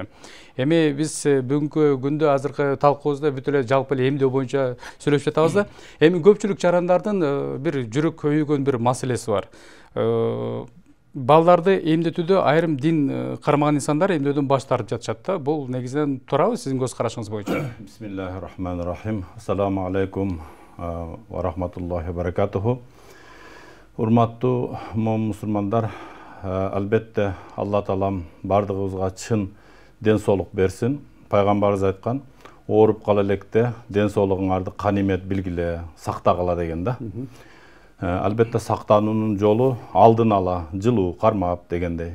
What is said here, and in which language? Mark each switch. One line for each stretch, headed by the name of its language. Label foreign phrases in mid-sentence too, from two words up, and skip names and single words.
Kyrgyz: Эми биз бүгүнкү күндө азыркы талкуубузда бүт эле жалпы эле эмдөө боюнча сүйлөшүп жатабыз да. Эми көпчүлүк жарандардын бир жүрөк көйгөн бир маселеси бар. Балдарды эмдетүүдө айрым дин кармаган инсандар эмдөөдөн баш тартып жатышат да. Бул негизинен туурабы сиздин көз карашыңыз боюнча?
Arabic: بسم الله الرحمن الرحيم السلام عليكم ورحمة الله وبركاته.
Kyrgyz: Урматтуу мусулмандар, албетте Алла таалам бардыгыбызга чын ден соолук берсин. Пайгамбарыбыз айткан, ооруп кала электе ден соолугуңарды канимет билгиле, сактагыла деген да. Албетте сактануунун жолу алдын ала, жылуу, кармап дегендей.